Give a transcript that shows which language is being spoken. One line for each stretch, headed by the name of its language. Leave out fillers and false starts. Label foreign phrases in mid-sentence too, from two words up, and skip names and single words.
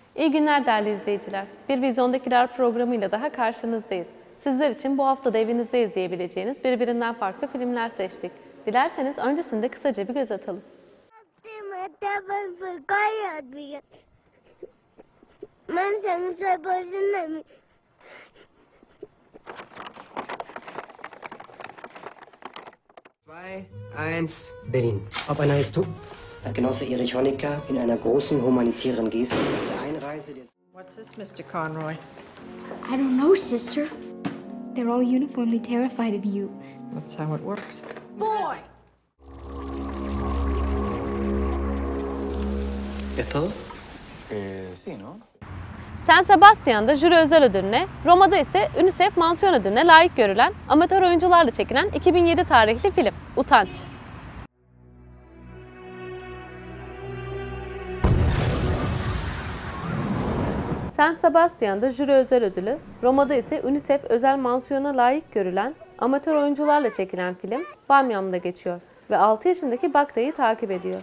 Turkish: İyi günler değerli izleyiciler. Bir Vizyondakiler programıyla daha karşınızdayız. Sizler için bu hafta da evinizde izleyebileceğiniz birbirinden farklı filmler seçtik. Dilerseniz öncesinde kısaca bir göz atalım.
German: Zwei, eins. Berlin. Auf einer Histo. Genosse Erich Honecker in einer großen humanitären Geste der Einreise des...
English: What's this, Mr. Conroy? I don't know, sister. They're all uniformly terrified of you. That's how it works.
Spanish: ¿Es todo? Sí, ¿no?
Turkish: San Sebastian'da jüri özel ödülüne, Roma'da ise UNICEF mansiyon ödülüne layık görülen amatör oyuncularla çekilen 2007 tarihli film Utanç. San Sebastian'da jüri özel ödülü, Roma'da ise UNICEF özel mansiyona layık görülen amatör oyuncularla çekilen film Bamyam'da geçiyor ve 6 yaşındaki Baktay'ı takip ediyor.